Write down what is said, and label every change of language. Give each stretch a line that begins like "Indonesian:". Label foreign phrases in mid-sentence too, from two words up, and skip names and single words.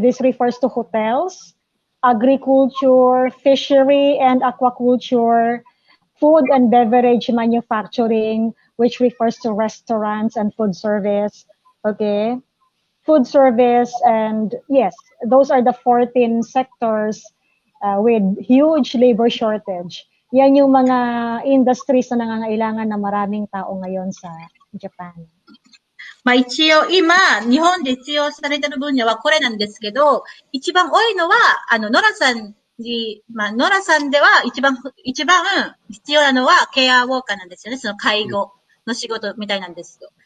English: This refers to hotels, agriculture, fishery and aquaculture, food and beverage manufacturing, which refers to restaurants and food service. Okay. Food service, and yes, those are the 14 sectors with huge labor shortage.
Filipino: Yan yung mga industries na nangangailangan ng maraming tao ngayon sa Japan.
Japanese: まあ一応今、日本で必要されている分野はこれなんですけど、一番多いのは、ノラさんに、ノラさんでは一番必要なのはケアウォーカーなんですよね。その介護の仕事みたいなんですよ。